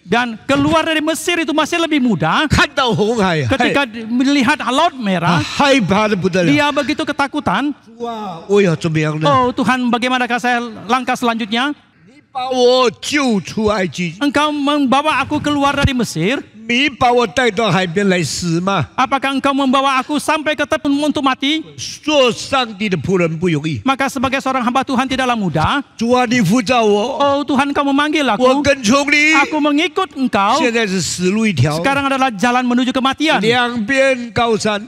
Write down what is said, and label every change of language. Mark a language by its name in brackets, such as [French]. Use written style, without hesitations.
[Indonesian] dan keluar dari Mesir itu masih lebih mudah. [Chinese] 看到红海， [Indonesian] Ketika melihat Laut [Chinese] 他 [Indonesian] Merah, [Chinese] 害怕的不得了。 [Indonesian] dia begitu ketakutan. [Chinese] 哇，我要怎么样呢？ [Indonesian] Oh Tuhan, bagaimanakah saya langkah selanjutnya? [Chinese] 你把我救出埃及， [Indonesian] Engkau membawa aku keluar dari Mesir. [Chinese] 你把我带到海边来死吗？ [Indonesian] Apakah engkau membawa aku sampai ke tepi untuk mati? [Chinese] 做上帝的仆人不容易。 [Indonesian] Maka sebagai seorang hamba Tuhan tidaklah mudah. [Chinese] 主啊，你呼召我， [Indonesian] Oh Tuhan, engkau memanggil [Chinese] 我 [Indonesian] aku. [Chinese] 跟从你。 [Indonesian] Aku mengikut engkau. [Chinese] 现在是死路一条， [Indonesian] Sekarang adalah jalan menuju kematian. [Chinese] 两边高山，